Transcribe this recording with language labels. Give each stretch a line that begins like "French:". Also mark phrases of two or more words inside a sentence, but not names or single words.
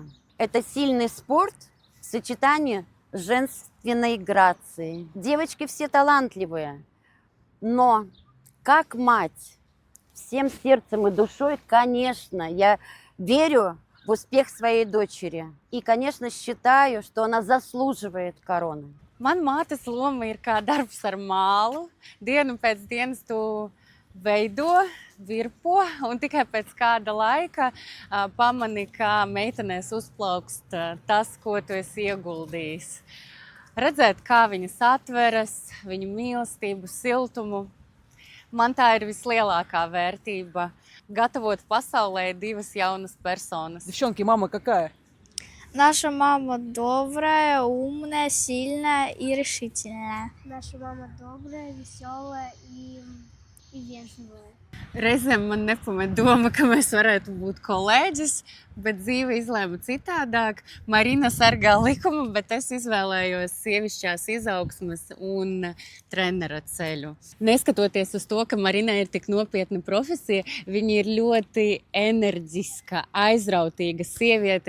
Russian: Это сильный спорт в сочетании с женственной грацией. Девочки все талантливые, но как мать, всем сердцем и душой, конечно, я верю в успех своей дочери. И, конечно, считаю, что она заслуживает короны.
Latvian: Man mātes loma ir kā darbs ar mālu. Dienu pēc dienas tu veido, virpo, un tikai pēc kāda laika pamani, kā meitenēs uzplaukst tas, ko tu esi ieguldījis. Redzēt, kā viņas atveras, viņu mīlestību, siltumu. Man tā ir vislielākā vērtība – gatavot pasaulē divas jaunas personas.
Russian: Девчонки, мама какая? Наша мама добрая, умная, сильная и решительная. Наша мама добрая, веселая и вежливая.
Latvian: Reizēm man nepamet doma, ka mēs varētu būt kolēģis, bet dzīve izlēma citādāk. Marina sargā likumu, bet es izvēlējos sievišķās izaugsmes un trenera ceļu. Neskatoties uz to, ka Marinai ir tik nopietna profesija, viņa ir ļoti enerģiska, aizrautīga sieviete.